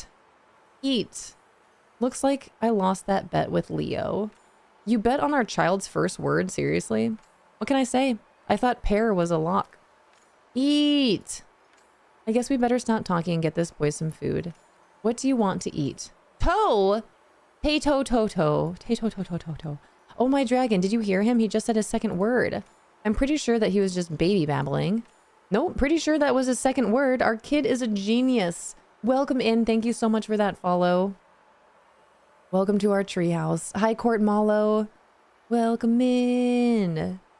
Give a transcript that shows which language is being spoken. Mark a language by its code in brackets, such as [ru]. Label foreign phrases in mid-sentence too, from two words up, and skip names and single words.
[en] Eat. Looks like I lost that bet with Leo. You bet on our child's first word? Seriously? What can I say? I thought pear was a lock. Eat. I guess we better stop talking and get this boy some food. What do you want to eat? Toe! Tato toto. Tato toto toto. Oh my dragon, did you hear him? He just said his second word. I'm pretty sure that he was just baby babbling. Nope, pretty sure that was his second word. Our kid is a genius. Welcome in. Thank you so much for that follow. Welcome to our treehouse. Hi, Court Malo. Welcome in.